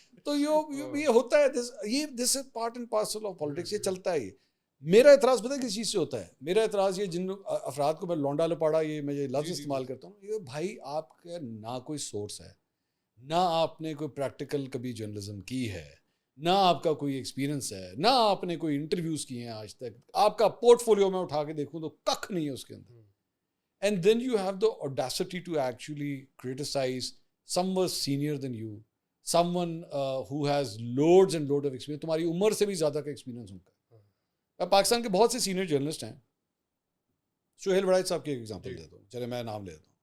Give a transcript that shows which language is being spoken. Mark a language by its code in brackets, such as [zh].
[ur] تو یہ ہوتا ہے, یہ [en] this is part and parcel of politics, [ur] یہ چلتا ہے. یہ میرا اعتراض پتہ ہے کس چیز سے ہوتا ہے, میرا اعتراض یہ جن افراد کو میں لونڈا لپاڑا یہ میں یہ لفظ استعمال کرتا ہوں, یہ بھائی آپ کا نہ کوئی سورس ہے, نہ آپ نے کوئی پریکٹیکل کبھی جرنلزم کی ہے, نہ آپ کا کوئی ایکسپیرینس ہے, نہ آپ نے کوئی انٹرویوز کیے ہیں آج تک, آپ کا پورٹ فولیو میں اٹھا کے دیکھوں تو ککھ نہیں ہے اس کے اندر. [en] And then you have the audacity to actually criticize someone senior than you, someone who has loads and loads of experience. [ur] تمہاری عمر سے بھی زیادہ کا ایکسپیرینس ان کا. میں پاکستان کے بہت سے سینئر جرنلسٹ ہیں, سہیل وڑائچ صاحب کی ایک ایگزامپل دیتا ہوں, چلے میں نام لیتا ہوں.